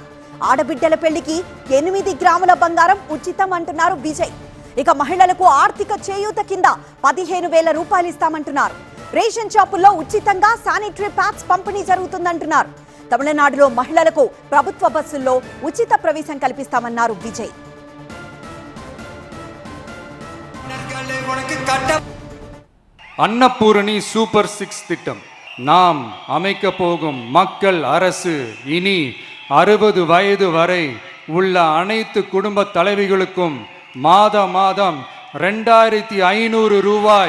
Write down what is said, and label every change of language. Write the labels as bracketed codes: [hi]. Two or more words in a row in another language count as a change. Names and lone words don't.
[te] ఆడబిడ్డల పెళ్లికి 8 గ్రాముల బంగారం ఉచితం అంటున్నారు విజయ్. ఇక మహిళలకు ఆర్థిక చేయూత కింద 15000 రూపాయలు ఇస్తామంటున్నారు. రేషన్ షాపుల్లో ఉచితంగా [en] sanitary pads [te] పంపిణీ జరుగుతుందంటున్నారు. తమిళనాడులో మహిళలకు ప్రభుత్వ బస్సుల్లో ఉచిత ప్రవేశం కల్పిస్తామన్నారు విజయ్. [ta] அன்னபூரணி சூப்பர் 6 திட்டம். நாம் அமைக்க போகும் மக்கள் அரசு இனி 60 வயது வரை உள்ள அனைத்து குடும்ப தலைவிகளுக்கும் மாதம் 2500 ரூபாய்.